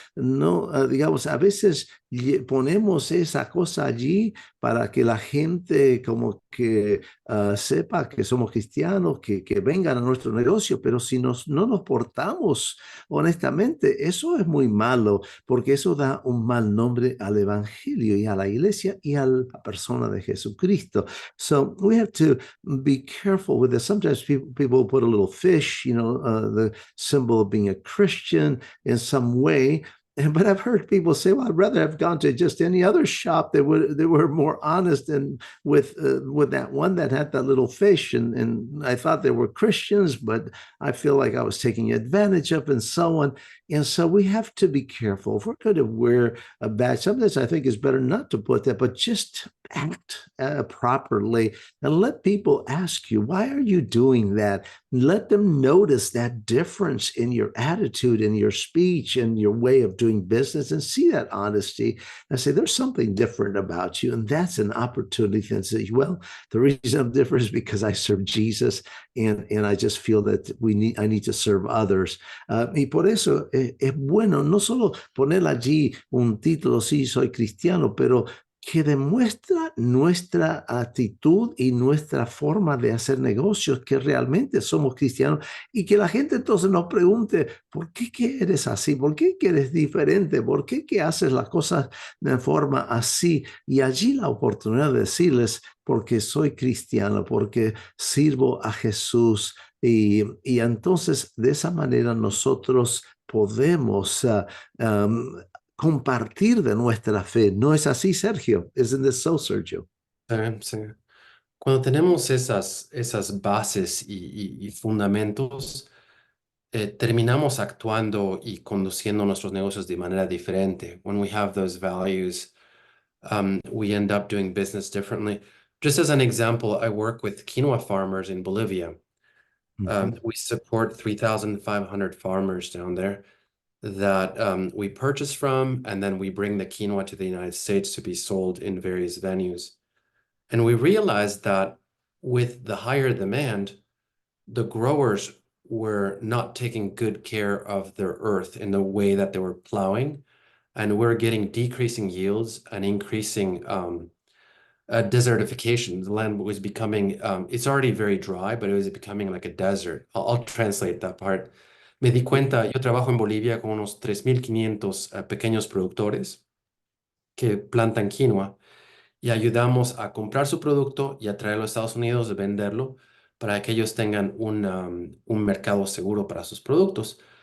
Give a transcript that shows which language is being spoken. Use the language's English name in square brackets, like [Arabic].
[Spanish] No, digamos, a veces ponemos esa cosa allí para que la gente como que sepa que somos cristianos, que vengan a nuestro negocio, pero si no nos portamos honestamente, eso es muy malo, porque eso da un mal nombre al evangelio y a la iglesia y a la persona de Jesucristo. [English] So we have to be careful with this. Sometimes people put a little fish, the symbol of being a Christian in some way. But I've heard people say, "Well, I'd rather have gone to just any other shop that were more honest and with that one that had that little fish." And I thought they were Christians, but I feel like I was taking advantage of, and so on. And so we have to be careful. If we're going to wear a badge, sometimes I think it's better not to put that, but just act properly and let people ask you, why are you doing that? Let them notice that difference in your attitude, in your speech, and your way of doing business, and see that honesty and say, there's something different about you. And that's an opportunity to say, well, the reason I'm different is because I serve Jesus, and I just feel that I need to serve others. [Spanish] Y por eso es bueno no solo poner allí un título, sí, soy cristiano, pero que demuestra nuestra actitud y nuestra forma de hacer negocios, que realmente somos cristianos, y que la gente entonces nos pregunte, ¿por qué que eres así? ¿Por qué que eres diferente? ¿Por qué que haces las cosas de forma así? Y allí la oportunidad de decirles, porque soy cristiano, porque sirvo a Jesús, y entonces de esa manera nosotros podemos compartir de nuestra fe. ¿No es así, Sergio? [English] Isn't this so, Sergio? [Spanish] Sí. Cuando tenemos esas bases y fundamentos, terminamos actuando y conduciendo nuestros negocios de manera diferente. [English] When we have those values, we end up doing business differently. Just as an example, I work with quinoa farmers in Bolivia. We support 3,500 farmers down there that we purchase from, and then we bring the quinoa to the United States to be sold in various venues. And we realized that with the higher demand, the growers were not taking good care of their earth in the way that they were plowing, and we're getting decreasing yields and increasing desertification. The land was becoming, it's already very dry, but it was becoming like a desert. I'll translate that part. [Spanish] Me di cuenta, yo trabajo en Bolivia con unos 3,500 pequeños productores que plantan quinoa y ayudamos a comprar su producto y a traerlo a Estados Unidos, de venderlo, para que ellos tengan un mercado seguro para sus productos.